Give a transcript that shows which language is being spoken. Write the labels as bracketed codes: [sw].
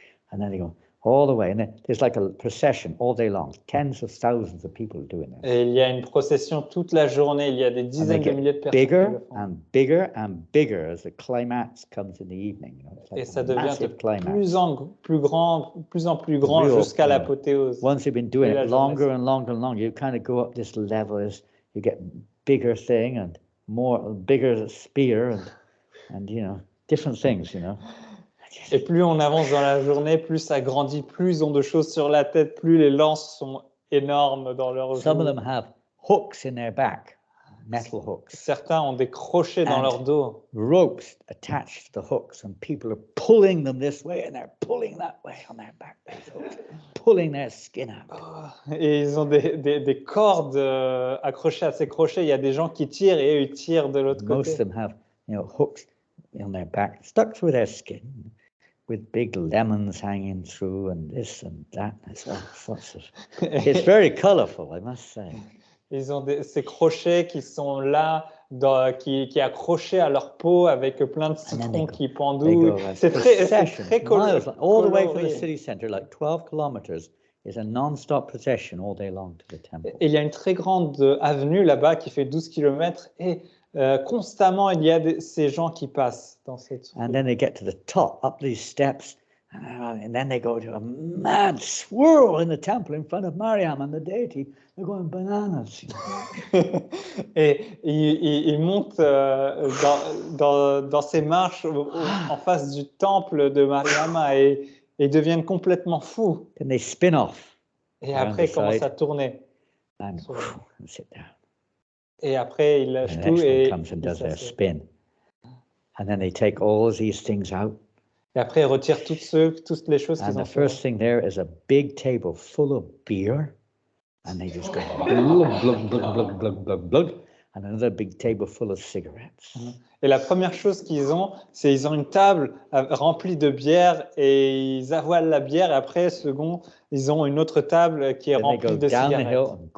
[en] And then they go all the way, and then there's like a procession all day long. Tens of thousands of people doing this. [fr] Et il y a une procession toute la journée. Il y a des dizaines de milliers de personnes. [en] Bigger and bigger and bigger as the climax comes in the evening. You know, it's like [fr] et ça devient de plus en plus grand jusqu'à l'apothéose. [en] Once you've been doing it longer and longer and longer, you kind of go up this level as you get bigger thing and bigger spear and you know different things, you know. [fr] Et plus on avance dans la journée, plus ça grandit, plus ils ont de choses sur la tête, plus les lances sont énormes dans leur [en] Some of them have hooks in their back, metal hooks. [fr] Certains ont des crochets dans leur dos. [en] Ropes attached to the hooks, and people are pulling them this way and they're pulling that way on their back, pulling their skin out. [fr] Et ils ont des cordes accrochées à ces crochets. Il y a des gens qui tirent et eux ils tirent de l'autre côté. [en] Most of them have, you know, hooks on their back, stuck through their skin, with big lemons hanging through and this and that. It's very colorful, I must say. [fr] Ils ont ces crochets qui sont là, qui accrochés à leur peau avec plein de citrons qui pendouillent. C'est très coloré. [en] All the way from the city center, like 12 kilometers, is a non-stop procession all day long to the temple. [fr] Et il y a une très grande avenue là-bas qui fait 12 kilomètres et constamment, il y a ces gens qui passent dans cette rue. [en] And then they get to the top, up these steps, and then they go to a mad swirl in the temple in front of Mariam and the deity. They're going bananas. [fr] Et ils montent dans ces marches en face du temple de Mariama et ils deviennent complètement fous. [en] Then they spin off. [fr] Et après, ils commencent à tourner. [en] And sit down. [fr] Et après, il lâche tout [en] et comes and does their spin. And then they take all these things out. [fr] Et après, ils retirent toutes les choses qu'ils ont. [en] And the first thing there is a big table full of beer, and they just go glug glug glug glug glug glug glug, and another big table full of cigarettes. [fr] Et la première chose qu'ils ont, c'est ils ont une table remplie de bière et ils avalent la bière. Et après, second, ils ont une autre table qui est remplie de cigarettes.